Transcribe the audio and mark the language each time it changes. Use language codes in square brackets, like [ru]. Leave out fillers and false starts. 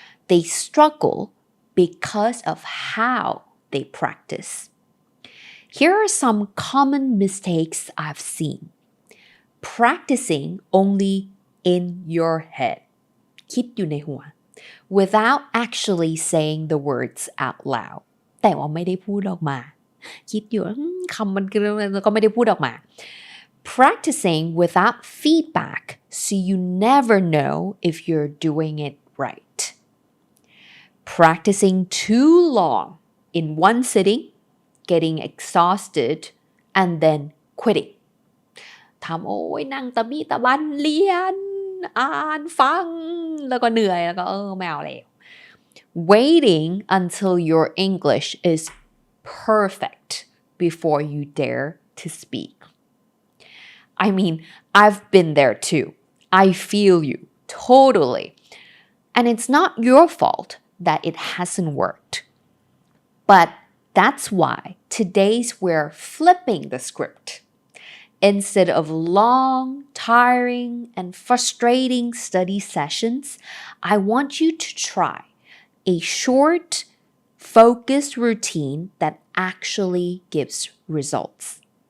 [en] They struggle because of how they practice. Here are some common mistakes I've seen. Practicing only in your head. [th] คิดอยู่ในหัว [en] without actually saying the words out loud. [th] แต่ว่าไม่ได้พูดออกมา คิดอยู่คำมันก็ไม่ได้พูดออกมา [en] Practicing without feedback so you never know if you're doing it right. Practicing too long in one sitting, getting exhausted, and then quitting. [th] ทำนั่งตะบี้ตะบันเรียนอ่านฟังแล้วก็เหนื่อยแล้วก็ไม่เอาแล้ว [en] Waiting until your English is perfect before you dare to speak. I mean, I've been there too. I feel you totally. And it's not your fault that it hasn't worked. But that's why today's we're flipping the script. Instead of long, tiring, and frustrating study sessions, I want you to try a short, focused routine that actually gives results.